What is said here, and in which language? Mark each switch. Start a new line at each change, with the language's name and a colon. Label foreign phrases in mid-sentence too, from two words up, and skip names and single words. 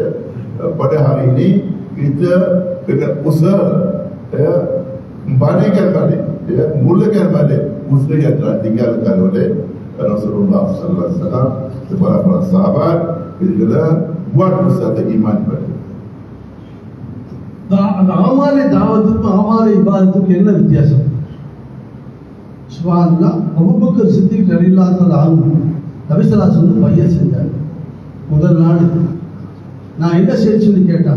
Malay: Pada hari ini kita kena usaha, ya, kembalikan balik, ya, mulakan balik usaha yang telah tinggalkan oleh Rasulullah
Arabic: صلى الله عليه وسلم
Malay: kepada para sahabat. Kita kena buat usaha iman balik.
Tamil: அந்த ஆமாலை தாவத்துக்கும் ஆமாலை இபாதத்துக்கும் என்ன வித்தியாசம்? சுப்ஹானல்லாஹ், அபூபக்கர் சித்திக்
Arabic: رضي الله عنه
Tamil: நபி
Arabic: صلى الله عليه وسلم
Tamil: பையன் செஞ்சாங்க. முதல் நாள் நான் என்ன செய்யணும்னு கேட்டாங்க.